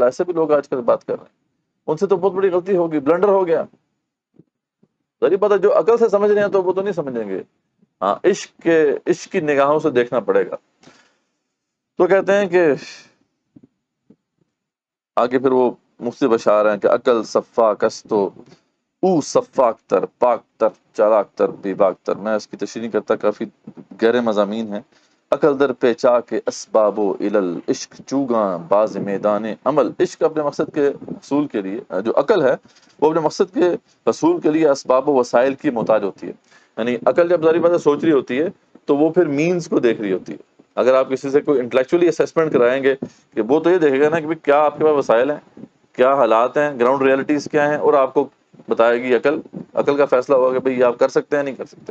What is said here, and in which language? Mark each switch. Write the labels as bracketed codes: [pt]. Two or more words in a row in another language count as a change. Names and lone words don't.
[ur] ایسے بھی لوگ آج کل بات کر رہے ہیں، ان سے تو بہت بڑی غلطی ہوگی، بلنڈر ہو گیا. ذریعہ پتہ جو عقل سے سمجھ رہے ہیں تو وہ تو نہیں سمجھیں گے. ہاں عشق کی نگاہوں سے دیکھنا پڑے گا. تو کہتے ہیں کہ آگے پھر وہ مفتی بشار ہیں کہ [fa] عقل صفاک است و او صفاک تر پاک تر چالاک تر بے باک تر. [ur] میں اس کی تشریح نہیں کرتا، کافی گہرے مضامین ہیں. [fa] عقل در پیچا کے اسباب و علل عشق چوگاں باز میدان عمل. [ur] عشق اپنے مقصد کے حصول کے لیے، جو عقل ہے وہ اپنے مقصد کے حصول کے لیے اسباب و وسائل کی محتاج ہوتی ہے. یعنی عقل جب ظاہر بات ہے سوچ رہی ہوتی ہے تو وہ پھر مینز کو دیکھ رہی ہوتی ہے. اگر آپ کسی سے کوئی [en] intellectually assessment [ur] کرائیں گے کہ وہ تو یہ دیکھے گا نا کہ کیا آپ کے پاس وسائل ہیں، کیا حالات ہیں، [en] ground realities [ur] کیا ہیں، اور آپ کو بتائے گی عقل کا فیصلہ ہوگا کہ بھئی آپ کر سکتے ہیں نہیں کر سکتے.